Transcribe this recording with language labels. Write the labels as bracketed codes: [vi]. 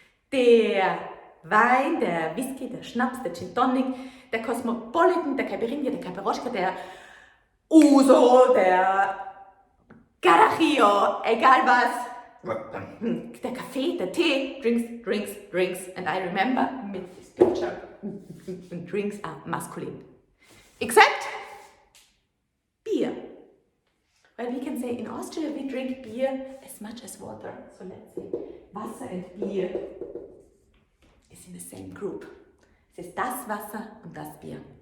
[de] Der Wein, der Whisky, der Schnaps, der Gin Tonic, der Cosmopolitan, der Caipirinha, der Caparosca, der Uso, der Carajillo, egal was, der Kaffee, der Tee, drinks. [en] And I remember with this picture, drinks are masculine. Except beer. Well, we can say in Austria we drink beer as much as water. So let's say Wasser and beer is in the same group. [de] Es ist das Wasser und das Bier.